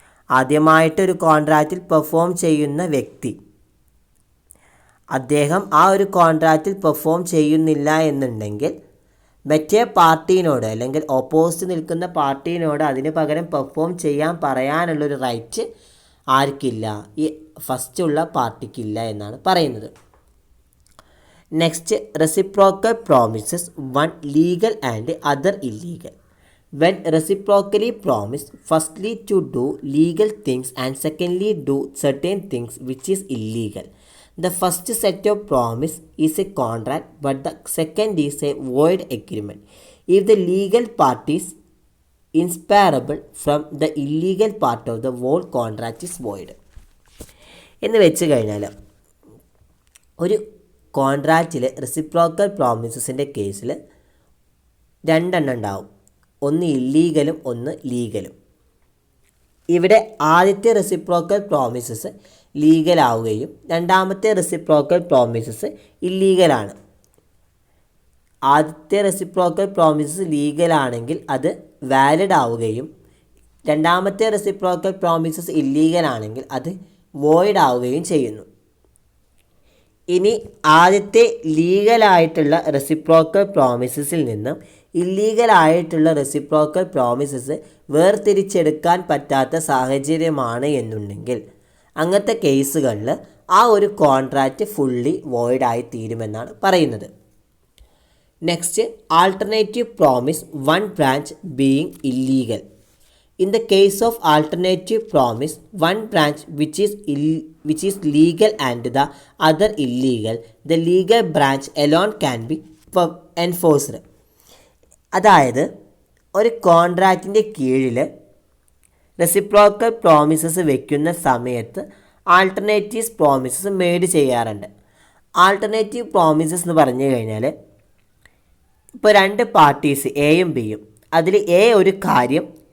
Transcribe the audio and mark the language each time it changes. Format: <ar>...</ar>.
<ml>ആദ്യമായിട്ടൊരു കോൺട്രാക്റ്റിൽ പെർഫോം ചെയ്യുന്ന വ്യക്തി അദ്ദേഹം ആ ഒരു കോൺട്രാക്റ്റിൽ പെർഫോം ചെയ്യുന്നില്ല എന്നുണ്ടെങ്കിൽ മറ്റേ പാർട്ടീനോട് അല്ലെങ്കിൽ ഓപ്പോസിറ്റ് നിൽക്കുന്ന പാർട്ടീനോട് അതിന് പകരം പെർഫോം ചെയ്യാൻ പറയാനുള്ളൊരു റൈറ്റ് ആർക്കില്ല, ഈ ഫസ്റ്റുള്ള പാർട്ടിക്കില്ല എന്നാണ് പറയുന്നത്.</ml> <en>Next, reciprocal promises, one legal and other illegal. when reciprocally promise firstly to do legal things and secondly do certain things which is illegal. The first set of promise is a contract, but the second is a void agreement. If the legal part is inseparable from the illegal part of the whole contract is void.</en> <ml>എന്ന് വെച്ച് കഴിഞ്ഞാൽ ഒരു കോൺട്രാക്റ്റിൽ reciprocal പ്രോമിസസിൻ്റെ കേസിൽ രണ്ടെണ്ണം ഉണ്ടാവും. ഒന്ന് ഇല്ലീഗലും ഒന്ന് ലീഗലും. ഇവിടെ ആദ്യത്തെ റെസിപ്രോക്കൽ പ്രോമിസസ് ലീഗലാവുകയും രണ്ടാമത്തെ റെസിപ്രോക്കൽ പ്രോമിസസ് ഇല്ലീഗലാണ്. ആദ്യത്തെ റെസിപ്രോക്കൽ പ്രോമിസസ് ലീഗലാണെങ്കിൽ അത് വാലിഡ് ആവുകയും രണ്ടാമത്തെ റെസിപ്രോക്കൽ പ്രോമിസസ് ഇല്ലീഗലാണെങ്കിൽ അത് വോയിഡ് ആവുകയും ചെയ്യുന്നു. ഇനി ആദ്യത്തെ ലീഗലായിട്ടുള്ള റെസിപ്രോക്കൽ പ്രോമിസസിൽ നിന്നും ഇല്ലീഗലായിട്ടുള്ള റെസിപ്രോക്കൽ പ്രോമിസസ് വേർതിരിച്ചെടുക്കാൻ പറ്റാത്ത സാഹചര്യമാണ് എന്നുണ്ടെങ്കിൽ അങ്ങനത്തെ കേസുകളിൽ ആ ഒരു കോൺട്രാക്റ്റ് ഫുള്ളി വോയിഡായി തീരുമെന്നാണ് പറയുന്നത്.</ml> <en>Next, alternative promise one branch being illegal. In the case of alternative promise, one branch which is legal and the other illegal, the legal branch alone can be enforced.</en> <ml>അതായത് ഒരു കോൺട്രാക്റ്റിൻ്റെ കീഴിൽ reciprocal promises വെക്കുന്ന സമയത്ത് alternative promises made ചെയ്യാറുണ്ട്. Alternative promises എന്ന് പറഞ്ഞു കഴിഞ്ഞാൽ ഇപ്പോൾ രണ്ട് പാർട്ടീസ് എയും ബിയും, അതിൽ എ ഒരു കാര്യം</ml>